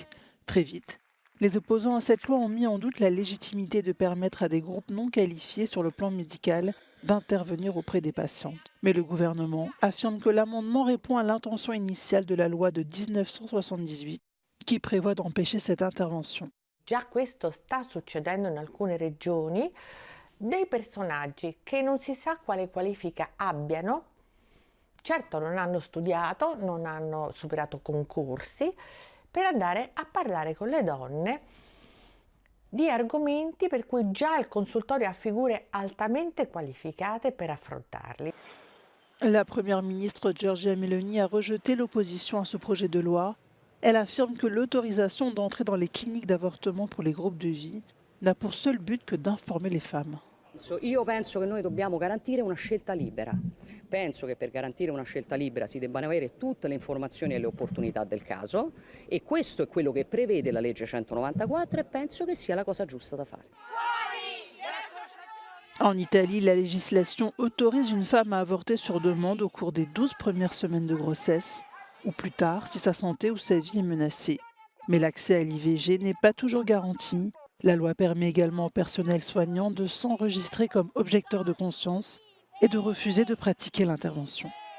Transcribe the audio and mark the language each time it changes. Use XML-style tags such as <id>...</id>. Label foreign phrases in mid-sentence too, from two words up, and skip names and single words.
<fr>Très vite, les opposants à cette loi ont mis en doute la légitimité de permettre à des groupes non qualifiés sur le plan médical d'intervenir auprès des patientes. Mais le gouvernement affirme que l'amendement répond à l'intention initiale de la loi de 1978 qui prévoit d'empêcher cette intervention.</fr> <it>Già questo sta succedendo in alcune regioni, dei personaggi che non si sa quale qualifica abbiano, certo non hanno studiato, non hanno superato concorsi, per andare a parlare con le donne di argomenti per cui già il consultorio ha figure altamente qualificate per affrontarli.</it> <fr>La première ministre Giorgia Meloni a rejeté l'opposition à ce projet de loi. Elle affirme que l'autorisation d'entrer dans les cliniques d'avortement pour les groupes de vie n'a pour seul but que d'informer les femmes.</fr> <it>Io penso che noi dobbiamo garantire una scelta libera. Penso che per garantire una scelta libera si debbano avere tutte le informazioni e le opportunità del caso e questo è quello che prevede la legge 194 e penso che sia la cosa giusta da fare.</it> <fr>En Italie, la législation autorise une femme à avorter sur demande au cours des 12 premières semaines de grossesse ou plus tard si sa santé ou sa vie est menacée. Mais l'accès à l'IVG n'est pas toujours garanti. La loi permet également au personnel soignant de s'enregistrer comme objecteur de conscience et de refuser de pratiquer l'intervention.</fr>